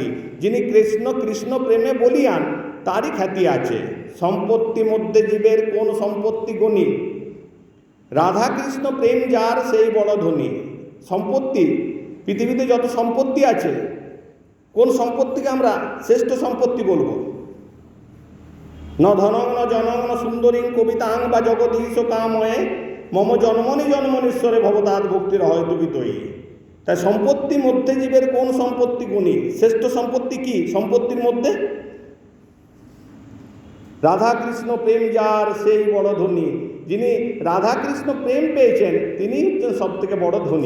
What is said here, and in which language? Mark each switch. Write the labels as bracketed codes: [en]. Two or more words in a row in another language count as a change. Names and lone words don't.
[bn] যিনি কৃষ্ণ প্রেমে বলিয়ান তারই খ্যাতি আছে। সম্পত্তি মধ্যে জীবের কোন সম্পত্তি গণী, রাধা কৃষ্ণ প্রেম যার সেই বড় ধনী। সম্পত্তি, পৃথিবীতে যত সম্পত্তি আছে কোন সম্পত্তিকে আমরা শ্রেষ্ঠ সম্পত্তি বলবো? [sa] ন ধনং ন জনং ন সুন্দরীং কবিতাং বা জগদীশ কাময়ে, মম জন্মনীশ্বরে ভবতাৎ ভক্তির হয়তো বিতয়ী। [bn] তাই সম্পত্তি মধ্যে জীবের কোন সম্পত্তি গুণী, শ্রেষ্ঠ সম্পত্তি কি? সম্পত্তির মধ্যে রাধা কৃষ্ণ প্রেম যার সেই বড় ধনী। যিনি রাধা কৃষ্ণ প্রেম পেয়েছেন তিনি হচ্ছেন সব থেকে বড় ধনী।